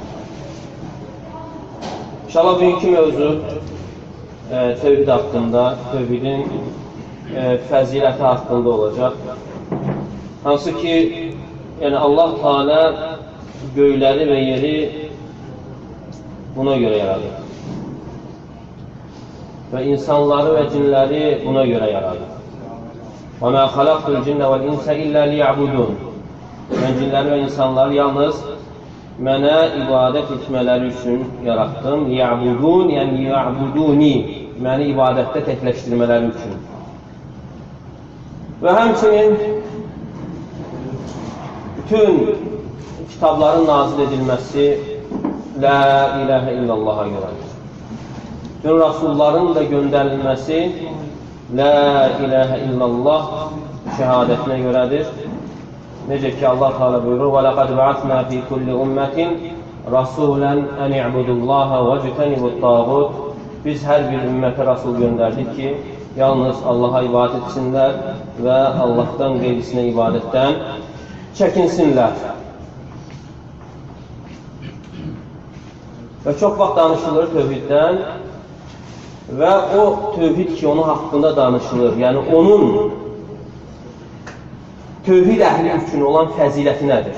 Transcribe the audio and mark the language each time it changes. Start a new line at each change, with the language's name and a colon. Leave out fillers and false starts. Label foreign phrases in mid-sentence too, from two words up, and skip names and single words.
Azerbaijani: İnşallah bugünkü mövzu tövhid haqqında, tövhidin fəziləti haqqında olacaq. Hansı ki, Allah Teala göyləri və yeri buna görə yaradır. Və insanları və cinləri buna görə yaradır.
Arabic: وَمَا خَلَقْتُ الْجِنَّ وَالْاِنْسَ إِلَّا لِيَعْبُدُونَ.
Azerbaijani: Mən cinləri və insanları yalnız mənə ibadət etmələri üçün yaratdım. Ya'budun, yəni ya'buduni, məni ibadətdə təkləşdirmələri üçün. Və həmçinin bütün kitabların nazil edilməsi
Arabic: لا إله إلا الله
Azerbaijani: görədir. Bütün rasulların da göndərilməsi
Arabic: لا إله إلا الله
Azerbaijani: şəhadətinə görədir. Necə ki, Allah Teala buyurur,
Arabic: وَلَقَدْ بَعَثْنَا فِي كُلِّ أُمَّةٍ رَسُولًا أَنِ اعْبُدُوا اللّٰهَ وَاجْتَنِبُوا الطَّاغُوتَ.
Azerbaijani: Biz hər bir ümmətə Rasul göndərdik ki, yalnız Allaha ibadət etsinlər və Allahdan qeyrisinə ibadətdən çəkinsinlər. Və çox vaxt danışılır tövhiddən və o tövhid ki, onun haqqında danışılır, yəni onun tövhid əhli üçün olan fəziləti nədir?